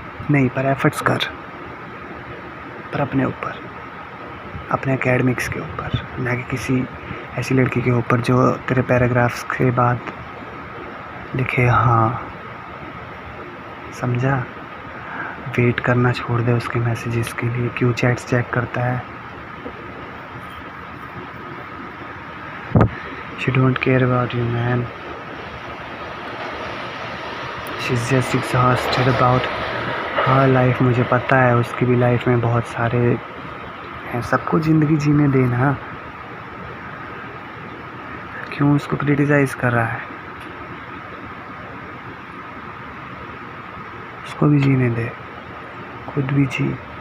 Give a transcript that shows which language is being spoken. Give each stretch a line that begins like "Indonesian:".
Hindi: नहीं, पर एफर्ट्स कर। पर अपने ऊपर, अपने एकेडमिक्स के ऊपर, ना कि किसी ऐसी लड़की के ऊपर जो तेरे पैराग्राफ्स के बाद लिखे हाँ। समझा? वेट करना छोड़ दे उसके मैसेजेस के लिए, क्यों चैट्स चेक करता है।
English: She don't care about you, man. She's just exhausted about her life.
Hindi: मुझे पता है उसकी भी लाइफ में बहुत सारे हैं, सबको ज़िंदगी जीने देना। क्यों उसको क्रिटिसाइज कर रहा है? उसको भी जीने दे, खुद भी जी।